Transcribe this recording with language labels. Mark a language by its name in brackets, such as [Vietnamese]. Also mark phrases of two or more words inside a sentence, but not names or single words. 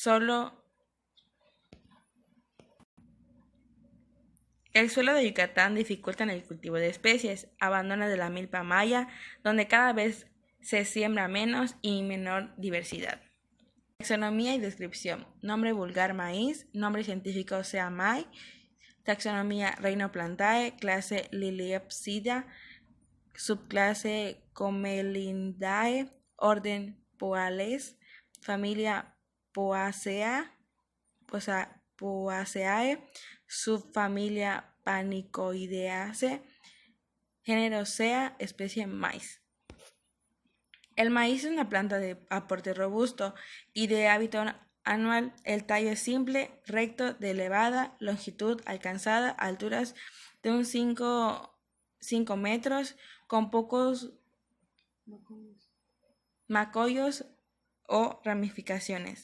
[Spanish] El suelo de Yucatán dificulta el cultivo de especies, abandono de la milpa maya, donde cada vez se siembra menos y menor diversidad. Taxonomía y descripción. Nombre vulgar maíz, nombre científico sea may, taxonomía Rhinoplantae, clase Liliopsida, subclase Comelindae, orden Poales, familia Poaceae, subfamilia Panicoideaceae, género sea, especie maíz. El maíz es una planta de aporte robusto y de hábito anual. El tallo es simple, recto, de elevada longitud alcanzada, alturas de un 5 metros, con pocos macollos o ramificaciones.